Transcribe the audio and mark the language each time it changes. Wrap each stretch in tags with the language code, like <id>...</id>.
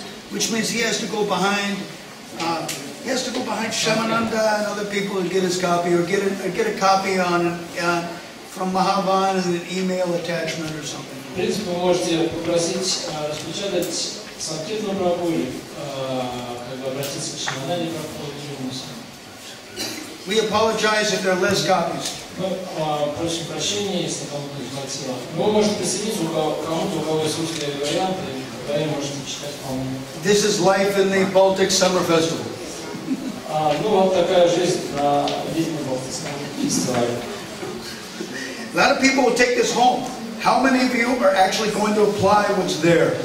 <en>Which means he has to go behind. He has to go behind Shamananda and other people and get his copy, or get a copy on from Mahavan as an email attachment or something.</en> <ru>В принципе, вы можете попросить распечатать Санкиртану Прабху, как бы обратиться к Шимананде Прабху.</ru> <en>We apologize if there are less copies.</en> <ru>Мы просим прощения, если кому-то не хватило. Вы можете присоединиться кому-то, у кого есть русские варианты, и вы можете читать по-моему.</ru> <en>This is life in the Baltic Summer Festival.</en> <ru>Ну вот такая жизнь на летнем Балтийском фестивале.</ru> <en>A lot of people will take this home. How many of you are actually going to apply what's there?</en>